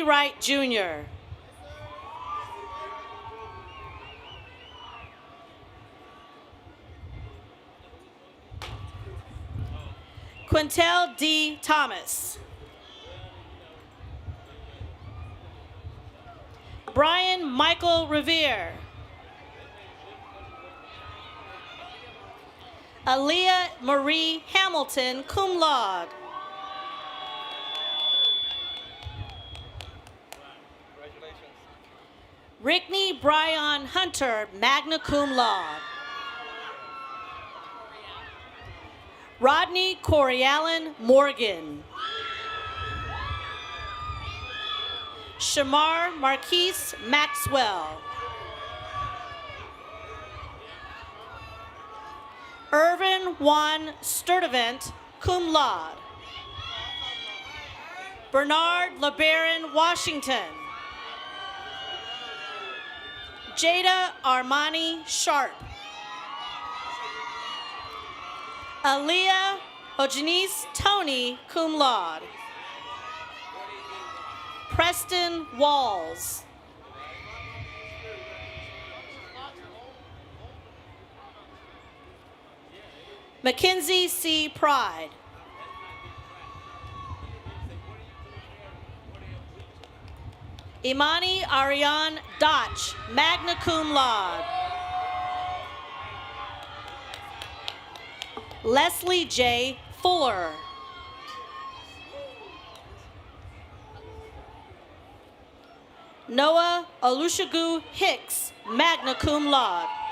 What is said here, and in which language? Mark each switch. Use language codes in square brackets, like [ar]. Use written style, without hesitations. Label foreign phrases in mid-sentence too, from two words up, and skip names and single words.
[en] Wright, Jr. Quintel D. Thomas. Brian Michael Revere. Aaliyah Marie Hamilton, [la] cum laude. [en] Rickney Bryan Hunter, [la] magna cum laude. [en] Rodney Corey-Allen Morgan. Shamar Marquise Maxwell. Irvin Juan Sturdivant, [la] cum laude. [en] Bernard LeBaron Washington. Jada Armani Sharp. Aaliyah Ojanice Tony, [la] cum laude. [en] Preston Walls. Mackenzie C. Pride. Imani Ariane Dotch, [la] magna cum laude. [en] Leslie J. Fuller. Noah Olusegun Hicks, [la] magna cum laude.